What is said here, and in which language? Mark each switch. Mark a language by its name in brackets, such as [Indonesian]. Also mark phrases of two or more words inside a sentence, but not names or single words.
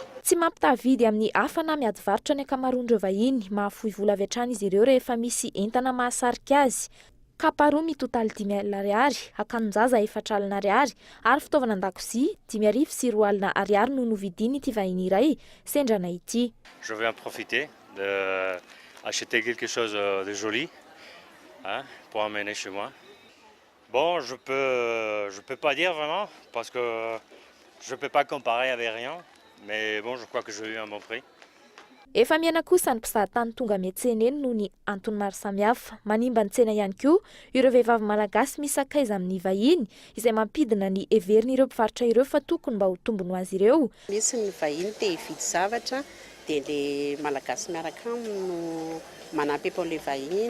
[Malagasy] Tsy mampitavidy amin'ny hafa na miady varotra ny ankamaroan'ireo vahiny, mahafohy vola avy hatrany izy ireo rehefa misy entana mahasarika azy. Kapa roa mitotaly 5,000 ariary, akanjon-jaza 4,000 ariary, ary fitaovana an-dakozia 5,000 sy 2,000 ariary no novidiny ity vahiny iray sendrana ity. [French] Je vais en profiter d'acheter quelque chose de joli pour emmener chez moi. Bon, je peux pas dire vraiment parce que je peux pas comparer avec rien, mais bon, je crois que j'ai eu un bon prix. [Malagasy] Efa miana kosa ny mpizahatany tonga miantsena eny noho ny antony maro samihafa. Manimba ny tsena ihany koa ireo vehivavy malagasy misakaiza amin'ny vahiny izay mampidina ny heverin'ireo mpivarotra ireo fa tokony mba ho tombony ho azy ireo. Misy ny vahiny te hividy zavatra dia le malagasy miaraka aminy no manampy eto le vahiny.